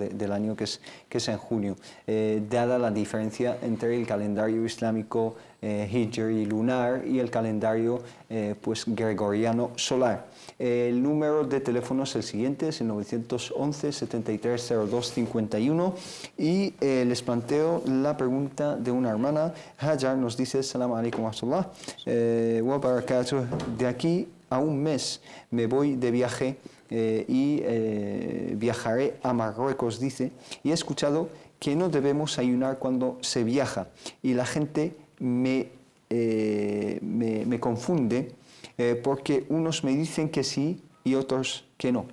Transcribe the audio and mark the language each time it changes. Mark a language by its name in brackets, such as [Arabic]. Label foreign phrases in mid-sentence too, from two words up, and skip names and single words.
[Spanish] del año, que es en junio, dada la diferencia entre el calendario islámico hijri lunar y el calendario pues gregoriano solar. El número de teléfono es el siguiente, es el 911 73 02 51, y les planteo la pregunta de una hermana. Hajar nos dice: [Arabic] السلام عليكم ورحمة الله وبركاته. [Spanish] De aquí a un mes me voy de viaje y viajaré a Marruecos, dice, y he escuchado que no debemos ayunar cuando se viaja, y la gente me confunde porque unos me dicen que sí y otros que no.